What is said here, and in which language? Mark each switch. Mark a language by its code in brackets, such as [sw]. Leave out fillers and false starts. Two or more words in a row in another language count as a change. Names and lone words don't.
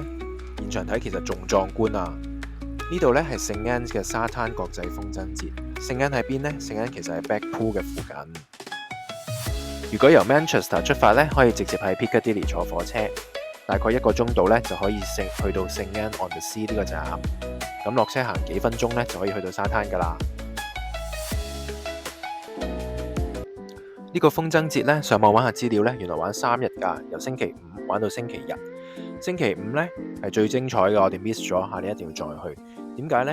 [yue] 現場睇其實仲壯觀啊！呢度呢係聖安嘅沙灘國際風箏節。聖安喺邊呢？聖安其實係 Blackpool 嘅附近。如果由 Manchester 出發呢，可以直接喺 Piccadilly 坐火車，大概1個鐘度呢，就可以去到聖安 on the Sea 呢個站。咁落車行幾分鐘呢，就可以去到沙灘噶啦。呢個風箏節呢，上網玩下資料呢，原來玩3日㗎，由星期五玩到星期日。星期五呢係最精彩嘅，我哋 miss 咗下，你一定要再去。點解呢？